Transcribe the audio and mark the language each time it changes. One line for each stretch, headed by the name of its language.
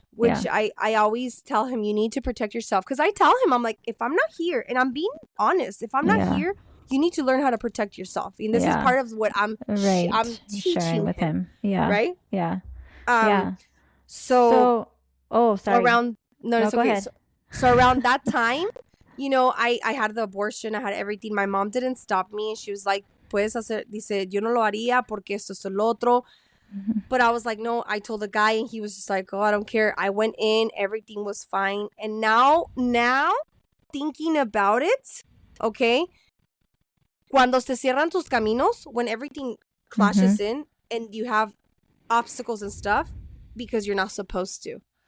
English: Which I always tell him, you need to protect yourself. Because I tell him, I'm like, if I'm not here, and I'm being honest, if I'm not here, you need to learn how to protect yourself. And this is part of what I'm teaching sharing with him. Yeah. Right? Yeah. So sorry. It's okay. So around that time, you know, I had the abortion. I had everything. My mom didn't stop me.
Spanish: And she was like, puedes hacer, dice, yo no lo haría porque esto es lo otro.
English: But I was like, no, I told the guy and he was just like, oh, I don't care. I went in. Everything was fine. And now thinking about it, okay,
Spanish: cuando se cierran tus caminos,
English: when everything clashes in and you have obstacles and stuff because you're not supposed to.